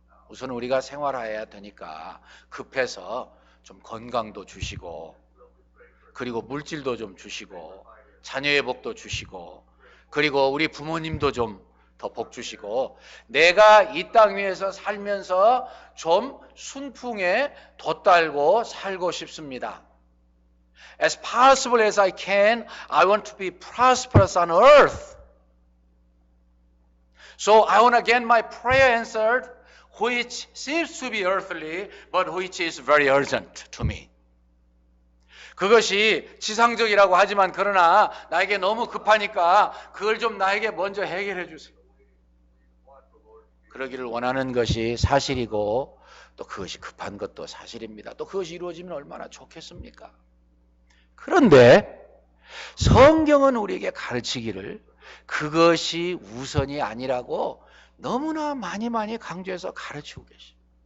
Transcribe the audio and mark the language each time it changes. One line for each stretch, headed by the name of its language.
Korean: 우선 우리가 생활해야 되니까 급해서 좀 건강도 주시고 그리고 물질도 좀 주시고 자녀의 복도 주시고 그리고 우리 부모님도 좀 더 복 주시고 내가 이 땅 위에서 살면서 좀 순풍에 돛달고 살고 싶습니다.
English: As possible as I can, I want to be prosperous on earth. So I want to get my prayer answered, which seems to be earthly, but which is very urgent to me.
Korean: 그것이 지상적이라고 하지만 그러나 나에게 너무 급하니까 그걸 좀 나에게 먼저 해결해 주세요. 그러기를 원하는 것이 사실이고 또 그것이 급한 것도 사실입니다. 또 그것이 이루어지면 얼마나 좋겠습니까? 그런데 성경은 우리에게 가르치기를 그것이 우선이 아니라고 너무나 많이 강조해서 가르치고 계십니다.